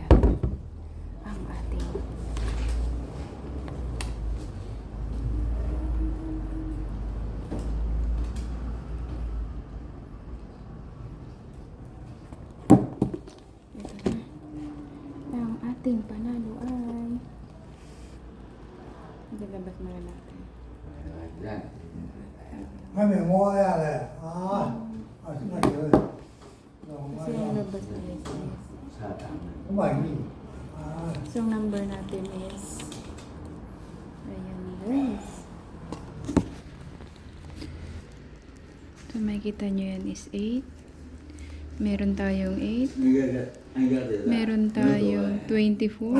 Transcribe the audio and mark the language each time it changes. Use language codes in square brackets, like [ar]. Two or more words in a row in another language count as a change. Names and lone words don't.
[tl] Ang ating panalo ay ilabas mo na natin. [zh] 还没摸下来啊！啊，这个球， [tl] Kasi yung labas na is [zh] 我满意啊！ [tl] so yung number natin is ayan guys. So makikita nyo yan is 8. Meron tayong 8. Meron tayong 24.